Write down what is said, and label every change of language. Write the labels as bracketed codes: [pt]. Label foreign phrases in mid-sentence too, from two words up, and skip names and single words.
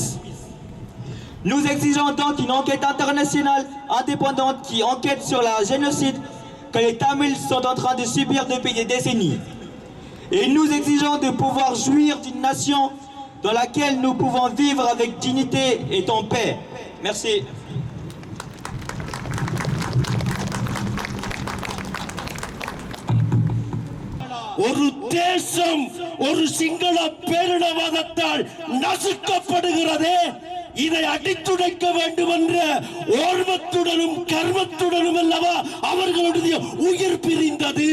[fr] Nous exigeons donc une enquête internationale indépendante qui enquête sur le génocide que les Tamils sont en train de subir depuis des décennies. Et nous exigeons de pouvoir jouir d'une nation dans laquelle nous pouvons vivre avec dignité et en paix. Merci. [ta] ஒரு தேசம் ஒரு சிங்கள பேரினவாதத்தால் நசுக்கப்படுகிறதே, இதை அடித்துடைக்க வேண்டும் என்ற ஓர்வத்துடனும் கர்வத்துடனும் அல்லவா அவர்களுடைய உயிர் பிரிந்தது.